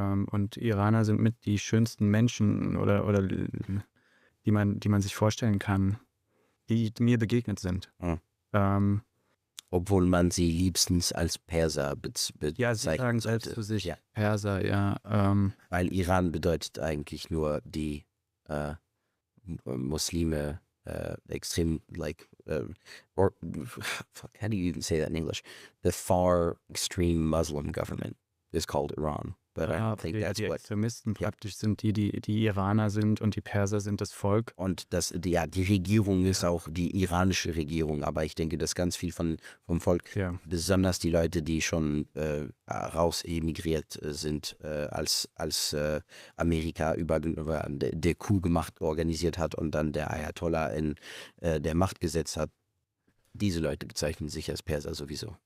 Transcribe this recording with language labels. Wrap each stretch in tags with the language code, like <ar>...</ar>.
<de>Und Iraner sind mit die schönsten Menschen oder die man sich vorstellen kann, die mir begegnet sind. Obwohl man sie liebstens als Perser bezeichnet. Ja, sie sagen selbst zu sich Perser, ja. Weil Iran bedeutet eigentlich nur die Muslime extrem</de> <en>or how do you even say that in English? The far extreme Muslim government is called Iran. But I don't think that's</en> <de>die</de> <en>what.</en> <de>Extremisten praktisch sind die Iraner sind und die Perser sind das Volk. Und die Regierung ist auch die iranische Regierung, aber ich denke, dass ganz viel vom Volk, Ja. besonders die Leute, die schon raus emigriert sind, als Amerika über der Coup organisiert hat und dann der Ayatollah in der Macht gesetzt hat, diese Leute bezeichnen sich als Perser sowieso.</de>